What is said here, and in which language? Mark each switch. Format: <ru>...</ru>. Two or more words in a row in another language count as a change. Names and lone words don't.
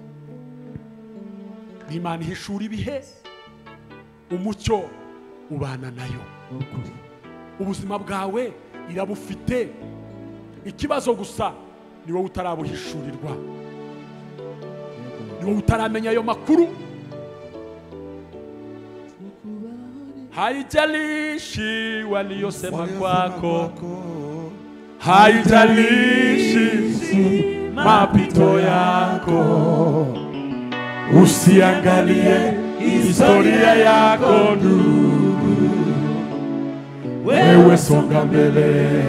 <rw>Imana ihishura ibihe, umucyo ubana nayo. Ubuzima bwawe irabufite, ikibazo gusa ni wowe utarabuhishurirwa, ni wowe utaramenya ayo makuru.</rw> <sw>Haijalishi waliyosema kwako, haijalishi mapito yako, usiangalie historia yako ndugu, wewe songa mbele,</sw>